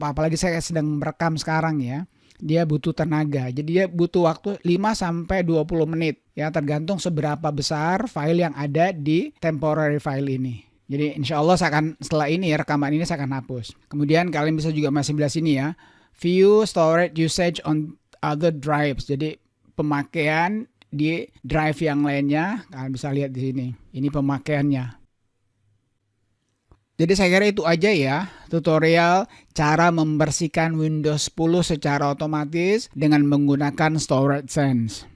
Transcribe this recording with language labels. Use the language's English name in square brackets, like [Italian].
[Indonesian] Apalagi saya sedang merekam sekarang ya. Dia butuh tenaga. Jadi dia butuh waktu 5-20 menit. Ya tergantung seberapa besar file yang ada di temporary file ini. Jadi insya Allah setelah ini rekaman ini saya akan hapus. Kemudian kalian bisa juga masih belah sini ya. [English] View storage usage on other drives. [Indonesian] Jadi pemakaian di drive yang lainnya. Kalian bisa lihat di sini. Ini pemakaiannya. Jadi saya kira itu aja ya tutorial cara membersihkan Windows 10 secara otomatis dengan menggunakan Storage Sense.